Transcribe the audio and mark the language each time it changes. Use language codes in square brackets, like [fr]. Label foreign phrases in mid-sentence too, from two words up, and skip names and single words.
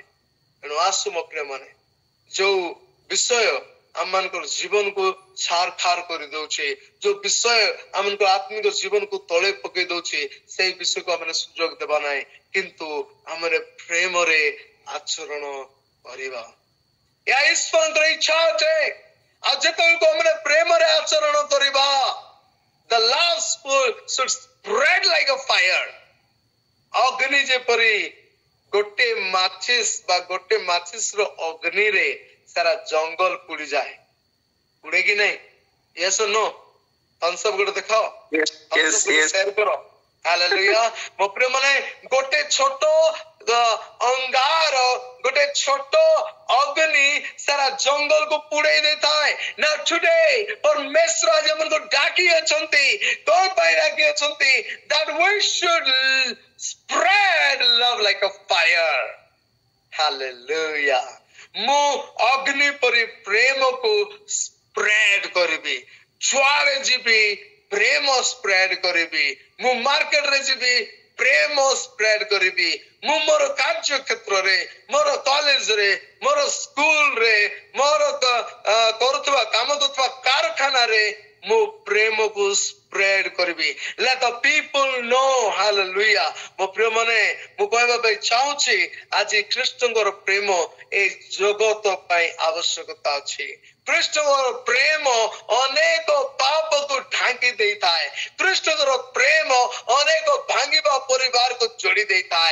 [or] ତେଣୁ ଆସୁ ମୋ ପ୍ରିୟ ମାନେ, ଯୋଉ ବିଷୟ ଆମମାନଙ୍କର ଜୀବନକୁ ଛାର ଖାର କରିଦଉଛି, ଯୋଉ ବିଷୟ ଆମମାନଙ୍କ ଆତ୍ମିକ ଜୀବନକୁ ତଳେ ପକେଇ ଦଉଛି, ସେଇ ବିଷୟକୁ ଆମେ ସୁଯୋଗ ଦେବା ନାହିଁ, କିନ୍ତୁ ଆମେ ପ୍ରେମରେ ଆଚରଣ କରିବା। ଏହା ଈଶ୍ୱରଙ୍କର ଇଚ୍ଛା ଅଟେ। ଆଉ ଯେତେବେଳକୁ ଆମେ ପ୍ରେମରେ ଆଚରଣ କରିବା, [en] the love should spread like a fire। [or] ଅଗ୍ନି ଯେପରି ଗୋଟେ ମାଚିସ୍ ବା ଗୋଟେ ମାଚିସ୍ର ଅଗ୍ନିରେ ସାରା ଜଙ୍ଗଲ ପୋଡିଯାଏ, ପୋଡେ କି ନାହିଁ? [en] yes or no? thumbs up [or] ଗୋଟେ ଦେଖାଅ। ସେୟାର କର। [en] ହାଲେଲୁୟା। ମୋ ପ୍ରିୟ ମାନେ, ଗୋଟେ ଛୋଟ ଅଙ୍ଗାର, ଗୋଟେ ଛୋଟ ଅଗ୍ନି ସାରା ଜଙ୍ଗଲକୁ ପୋଡେଇ ଦେଇଥାଏ। ନା ଟୁଡେ ପରମେଶ୍ୱର ଆଜି ଆମକୁ ଡାକି ଅଛନ୍ତି, କଣ ପାଇଁ ଡାକି ଅଛନ୍ତି? that we should spread love like a fire। [or] ହାଲେଲୁୟା। ମୁଁ ଅଗ୍ନି ପରି ପ୍ରେମକୁ ସ୍ପ୍ରେଡ କରିବି, ଯୁଆଡେ ଯିବି ପ୍ରେମ ସ୍ପ୍ରେଡ କରିବି, ମୁଁ ମାର୍କେଟରେ ଯିବି ପ୍ରେମ ସ୍ପ୍ରେଡ କରିବି, ମୁଁ ମୋର କାର୍ଯ୍ୟ କ୍ଷେତ୍ରରେ, ମୋର କଲେଜରେ, ମୋର ସ୍କୁଲରେ, ମୋର କରୁଥିବା କାମ କରୁଥିବା କାରଖାନାରେ ମୁଁ ପ୍ରେମକୁ ସ୍ପ୍ରେଡ କରିବି। [en] let the people know। ହାଲେଲୁୟା। [or] ମୋ ପ୍ରିୟ ମାନେ, ମୁଁ କହିବା ପାଇଁ ଚାହୁଁଛି ଆଜି ଖ୍ରୀଷ୍ଟଙ୍କର ପ୍ରେମ ଏ ଜଗତ ପାଇଁ ଆବଶ୍ୟକତା ଅଛି। ଖ୍ରୀଷ୍ଟଙ୍କର ପ୍ରେମ ଅନେକ ପାପକୁ ଢାଙ୍କି ଦେଇଥାଏ। ଖ୍ରୀଷ୍ଟଙ୍କର ପ୍ରେମ ଅନେକ ଭାଙ୍ଗିବା ପରିବାରକୁ ଯୋଡି ଦେଇଥାଏ।